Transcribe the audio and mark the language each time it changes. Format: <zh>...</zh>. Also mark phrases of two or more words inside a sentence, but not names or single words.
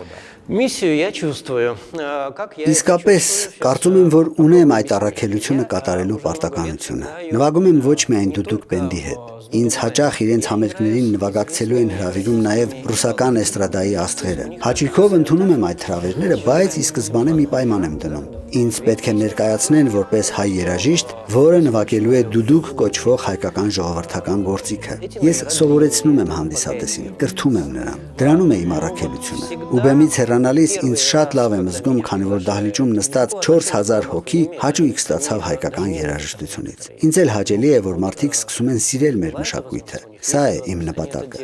<ru>Միսիю я чувствую. Как я</ru> <hy>Իսկապես, կարծում եմ, որ ունեմ այդ առաքելությունը կատարելու պարտականությունը։ Նվագում եմ ոչ միայն դուդուկ բենդի հետ։ Ինձ հաճախ իրենց համերգներին նվագակցելու են հրավիրում նաև ռուսական էստրադայի աստղերը։ Հաճույքով ընդունում եմ այդ հրավերները, բայց ի սկզբանե մի պայման եմ դնում։ Ինձ պետք է ներկայացնեն որպես հայ երաժիշտ, որը նվագելու է դուդուկ կոչվող հայկական ժողովրդական գործիքը։ Ես սովորեցնում եմ հանդիսատեսին, կրթում եմ նրան։ Դրանում է իմ առաքելությունը։ Ու բեմից հեռանալիս ինձ շատ լավ եմ զգում, քանի որ դահլիճում նստած 4000 հոգի հաճույք ստացավ հայկական երաժշտությունից։ Ինձ էլ հաճելի է, որ մարդիկ սկսում են սիրել մեր մշակույթը։ Սա է իմ նպատակը։</hy>